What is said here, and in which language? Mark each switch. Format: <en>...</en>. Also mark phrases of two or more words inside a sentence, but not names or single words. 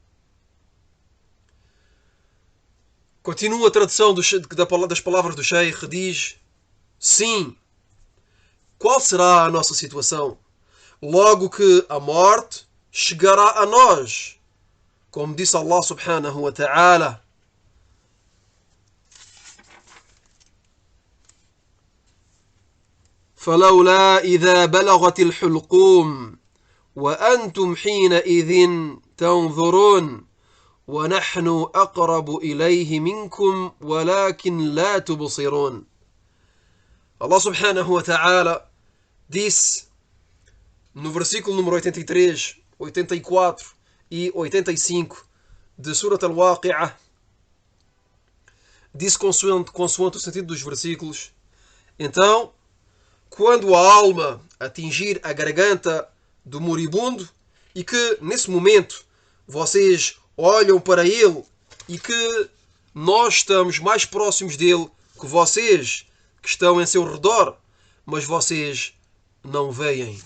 <pt>Continua a tradução das palavras do Sheikh, diz: sim, qual será a nossa situação? Logo que a morte chegará a nós, como disse Allah</pt> <ar>سبحانه وتعالى: فلولا إذا بلغت الحلقوم وأنتم حينئذ تنظرون ونحن أقرب إليه منكم ولكن لا تبصرون.</ar> <pt>Allah</pt> <ar>سبحانه وتعالى</ar> <pt>disse no versículo número 83, 84 e 85 de Surat Al-Waqi'ah, disse consoante o sentido dos versículos: então, quando a alma atingir a garganta do moribundo e que nesse momento vocês olham para ele e que nós estamos mais próximos dele que vocês que estão em seu redor, mas vocês não veem.</pt>